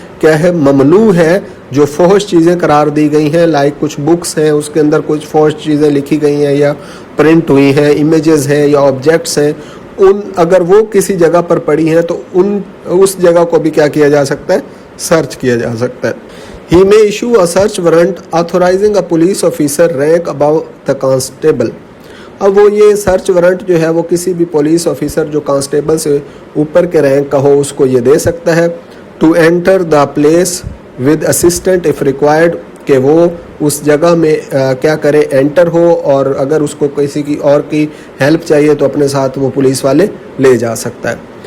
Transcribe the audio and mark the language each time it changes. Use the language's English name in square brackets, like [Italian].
[Urdu] کیا ہے ممنوع ہے, جو فحش چیزیں قرار دی گئی ہیں, لائک کچھ بکس ہیں اس کے اندر کچھ فحش چیزیں لکھی گئی ہیں یا پرنٹ ہوئی ہیں, امیجز ہیں یا آبجیکٹس ہیں, ان اگر وہ کسی جگہ پر پڑی ہیں تو اس جگہ کو بھی کیا کیا جا سکتا ہے, سرچ کیا جا سکتا ہے. [English] He may issue a search warrant authorizing a police officer rank above the constable. [Urdu] اب وہ یہ سرچ وارنٹ جو ہے وہ کسی بھی پولیس آفیسر جو کانسٹیبل سے اوپر کے رینک کا ہو اس کو یہ دے سکتا ہے. [English] to enter the place with assistant if required, [Urdu] کہ وہ اس جگہ میں کیا کرے, انٹر ہو, اور اگر اس کو کسی کی اور کی ہیلپ چاہیے تو اپنے ساتھ وہ پولیس والے لے جا سکتا ہے.